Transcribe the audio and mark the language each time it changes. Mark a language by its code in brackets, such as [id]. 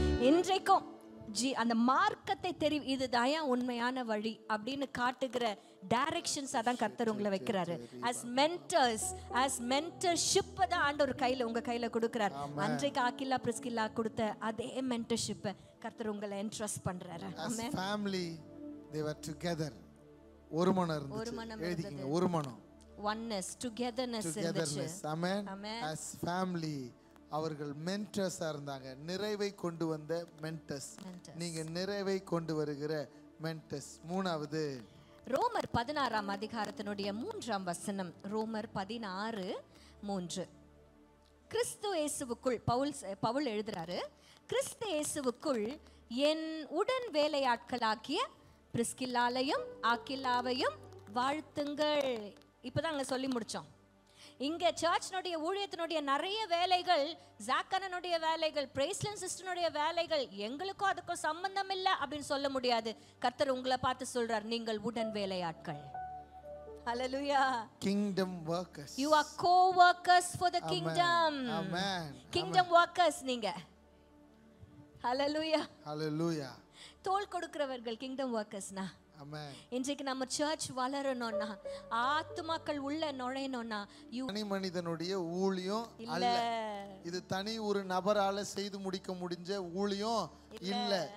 [ta] இன்றைக்கும் அந்த மார்க்கத்தை தெரியும், இதுதான் உண்மையான வழி அப்படின்னு காட்டுகிற டைரக்ஷன்ஸ் அதான் கர்த்தர் உங்களை வைக்கிறாரு. [en] as mentors, as mentorship [ta] தான் ஆண்டவர் கையில உங்க கையில கொடுக்கிறார். அன்றைக்கு ஆக்கில்லா பிரிஸ்கில்லா கொடுத்த அதே மென்டர்ஷிப் கர்த்தர் உங்களை என்ட்ரஸ்ட் பண்றாரு. ஆமென். [en] as family they were together. [ta] ஒரு மனம் இருந்துச்சு. எழுதிக்கங்க, ஒரு மனம். [en] oneness, togetherness இருந்துச்சு. amen. as family [ta] அவர்கள் மென்டர்ஸா இருந்தாங்க. நிறைவை கொண்டு வந்த மென்டர்ஸ். நீங்க நிறைவை கொண்டு வருகிற மென்டர்ஸ். மூணாவது ரோமர் 16ஆம் அதிகாரத்தினுடைய 3ஆம் வசனம். ரோமர் 16:3. கிறிஸ்து இயேசுவுக்குள் பவுல் எழுதுறாரு, கிறிஸ்து இயேசுவுக்குள் என் உடன் வேலையாட்களாகிய பிரிஸ்கில்லாலையும் ஆக்கில்லாவையும் வாழ்த்துங்கள். இப்பதான் அங்க சொல்லி முடிச்சோம். இங்க சர்ச்னுடைய ஊழியத்தினுடைய நிறைய வேலைகள், ஜாக்கனனுடைய வேலைகள், பிரைஸ்லின் சிஸ்டனுடைய வேலைகள், எங்களுக்கும் அதுக்கும் சம்பந்தம் இல்லை அப்படின்னு சொல்ல முடியாது. கர்த்தர் உங்களை பார்த்து சொல்றார், நீங்கள் உடன் வேலையாட்கள். [en] Hallelujah. Kingdom workers. You are co-workers for the kingdom. Amen. Kingdom workers [ta] நீங்க. [en] Hallelujah. Hallelujah. [ta] தோள் கொடுக்கிறவர்கள் கிங்டம் வர்க்கர்ஸ்னா. ஆமென். இன்றைக்கு நம்ம சர்ச் வளரணும்னா, ஆத்துமாக்கள் உள்ள நுழையணும்னா, தனி மனிதனுடைய ஊழியம் அல்ல. இது தனி ஒரு நபரால செய்து முடிக்க முடிஞ்ச ஊழியம் இல்ல.